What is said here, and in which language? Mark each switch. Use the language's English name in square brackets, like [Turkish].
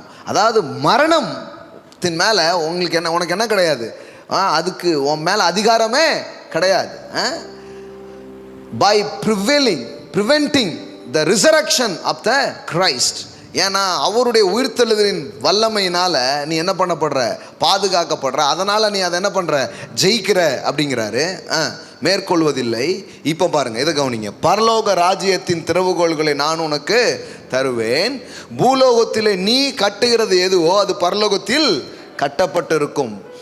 [Tamil] அதாவது மரணத்தின் மேலே உனக்கு என்ன கிடையாது, அதுக்கு உன் மேலே அதிகாரமே கிடையாது. [English] By preventing the resurrection of the Christ. [Tamil] ஏன்னா அவருடைய உயிர்த்தெழுதலின் வல்லமையினால நீ என்ன பண்ணப்படுற? பாதுகாக்கப்படுற. அதனால நீ அதை என்ன பண்ற? ஜெயிக்கிற அப்படிங்கிறாரு. மேற்கொள்வதில்லை. இப்போ பாருங்க, இதை கவனிங்க. பரலோக ராஜ்யத்தின் திறவுகோள்களை நான் உனக்கு தருவேன். பூலோகத்திலே நீ கட்டுகிறது எதுவோ அது பரலோகத்தில் கட்டப்பட்டிருக்கும்.